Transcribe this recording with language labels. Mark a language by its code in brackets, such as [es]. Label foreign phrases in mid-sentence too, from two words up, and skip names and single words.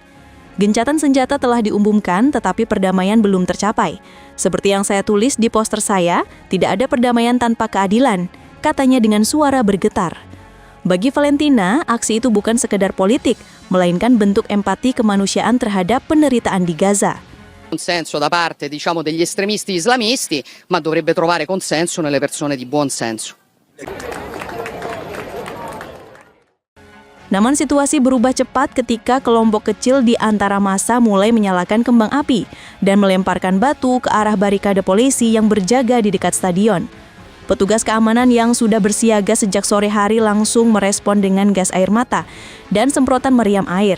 [id] Gencatan senjata telah diumumkan, tetapi perdamaian belum tercapai. Seperti yang saya tulis di poster saya, tidak ada perdamaian tanpa keadilan, katanya dengan suara bergetar. Bagi Valentina, aksi itu bukan sekedar politik, melainkan bentuk empati kemanusiaan terhadap penderitaan di Gaza. [it] Consenso da parte, degli estremisti islamisti, ma dovrebbe trovare consenso nelle persone di buon senso. [id] Namun situasi berubah cepat ketika kelompok kecil di antara massa mulai menyalakan kembang api dan melemparkan batu ke arah barikade polisi yang berjaga di dekat stadion. Petugas keamanan yang sudah bersiaga sejak sore hari langsung merespon dengan gas air mata dan semprotan meriam air.